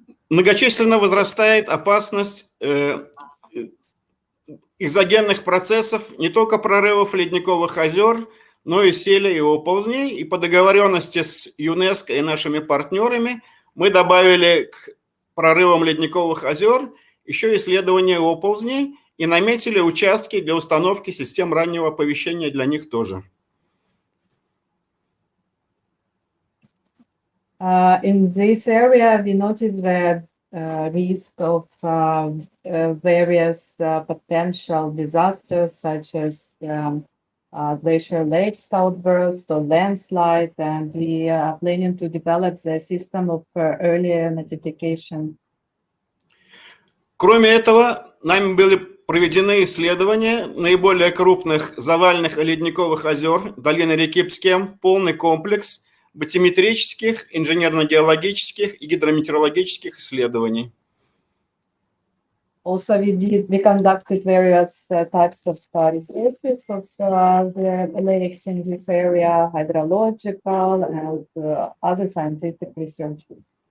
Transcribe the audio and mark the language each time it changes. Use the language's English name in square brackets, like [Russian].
[Russian] Многочисленно возрастает опасность экзогенных процессов, не только прорывов ледниковых озер, но и селей и оползней. И по договоренности с ЮНЕСКО и нашими партнерами мы добавили к прорывам ледниковых озер еще исследования оползней и наметили участки для установки систем раннего оповещения для них тоже. [English] In this area, we noted the risk of various potential disasters such as glacier lakes outbursts or landslide, and we are planning to develop the system of earlier notification. [Russian] Кроме этого, нами были проведены исследования наиболее крупных завальных и ледниковых озер долины реки Пскем, полный комплекс батиметрических, инженерно-геологических и гидрометеорологических исследований. [English] Also, we conducted various types of research of the lakes in this area, hydrological and other scientific researches.